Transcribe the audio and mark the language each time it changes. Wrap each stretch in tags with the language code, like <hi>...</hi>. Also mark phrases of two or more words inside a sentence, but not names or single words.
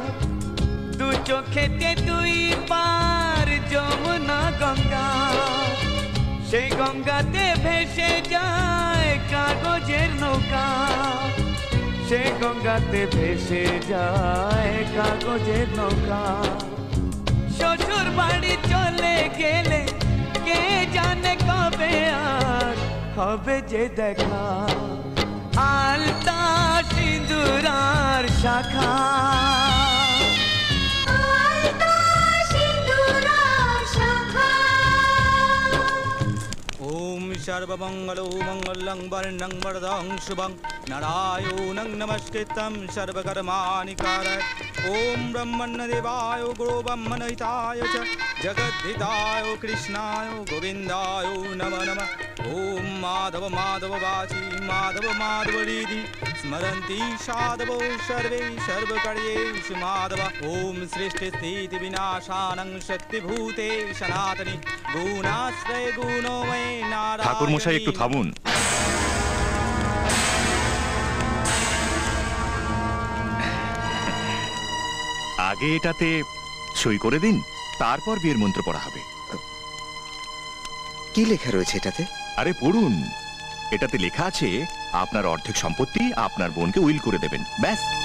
<bn>দু চোখেতে দুই পার যমুনা গঙ্গা, সেই গঙ্গাতে ভেসে যায় কাগজের নৌকা, সেই গঙ্গাতে ভেসে যায় কাগজের নৌকা। শ্বশুর বাড়ি চলে গেলে কে জানে কবে আর হবে যে দেখা। আলতা সিঁদুরার শাখা,</bn> <sa>ओम सर्वमंगलो मंगलं वर्णं वरदं शुभं नारायणं नमस्कृतं सर्वकर्माणि कारयेत्। ओम ब्रह्मण्यदेवाय गुरुब्रह्मणहिताय च जगद्धिताय कृष्णाय गोविन्दाय नमो नमः। ओम माधव माधव वाची माधव माधवरीति स्मरन्ति साधवो सर्वे सर्वकार्येषु माधव। ओम सृष्टिस्थिति विनाशानं शक्तिभूते सनातनी गुणाश्रय गुणोमय नारायण।</sa> <bn>ঠাকুর মশাই একটু থামুন। আগে এটাতে সই করে দিন, তারপর বিয়ের মন্ত্র পড়া হবে। কি লেখা রয়েছে এটাতে? আরে পড়ুন, এটাতে লেখা আছে আপনার অর্ধেক সম্পত্তি আপনার বোনকে উইল করে দেবেন, ব্যাস।</bn>